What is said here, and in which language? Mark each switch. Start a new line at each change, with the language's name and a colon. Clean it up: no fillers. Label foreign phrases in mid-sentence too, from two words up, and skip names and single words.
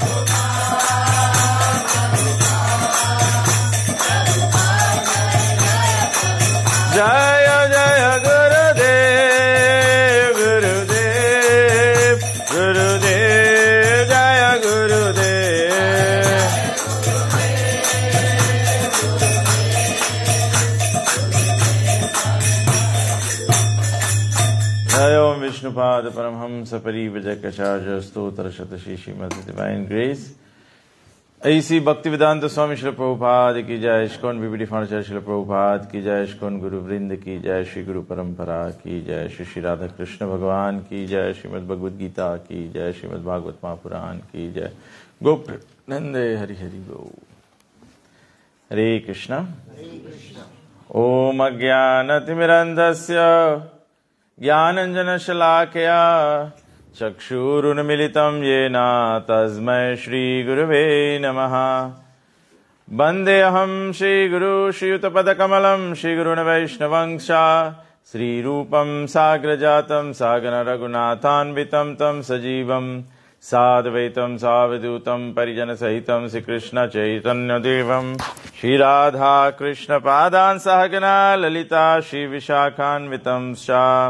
Hindi: जय जय गुरुदेव गुरुदेव गुरुदेव जय गुरुदेव
Sanskrit: जय ओम विष्णुपाद परमहंस परिव्रजकाचार्य स्तोत्र शतशी श्रीमद्
English: Divine Grace.
Hindi: ऐसी भक्ति वेदांत स्वामी श्री प्रभुपाद की जय, इस्कॉन बीबीडी फाउंडेशन श्री प्रभुपाद की जय, इस्कॉन गुरु वृंद की जय, श्री गुरु परंपरा की जय, श्री राधा कृष्ण भगवान की जय, श्रीमद् भगवद गीता की जय, श्रीमद् भागवत महापुराण की जय। गोप्रेंदे हरि हरि गो।
Sanskrit: हरे कृष्ण। ओम अज्ञानतिमिरन्धस्य ज्ञानञ्जनशलाकया चक्षुरुन्मिलितं येन तस्मै श्रीगुरुवे नमः। वन्देऽहं श्रीगुरु श्रीयुतपदकमलं श्रीगुरुन् वैष्णवंश श्रीरूपं साग्रजातं सागर रघुनाथान्वितं तं सजीवं साद्वैतं सावधूतं परिजनसहितं श्रीकृष्ण चैतन्यदेवं श्रीराधा कृष्णपादान् सहगना ललिता श्रीविशाखान्वितं च।